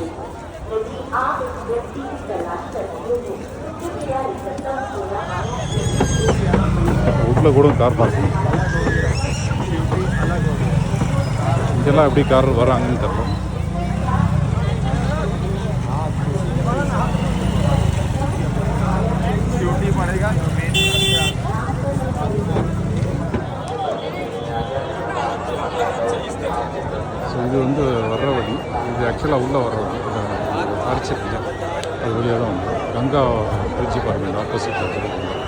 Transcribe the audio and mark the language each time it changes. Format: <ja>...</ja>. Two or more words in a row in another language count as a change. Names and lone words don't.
<hi>यदि आप इस व्यक्ति की तलाश करते हैं तो कृपया निकटतम</hi> <ta>வீட்டில் கூட கார் பார்க்கணும். இங்கெல்லாம் எப்படி கார் வராங்கன்னு தெரியல. ஸோ இது வந்து வர்ற வழி, இது ஆக்சுவலாக உள்ளே வர்ற வழி, அரிச்சிருக்கு அது வழியாக தான் வந்து கங்கா பிரிட்ஜு பாருங்கள் ஆப்போசிட்டில் இருக்குது.</ta>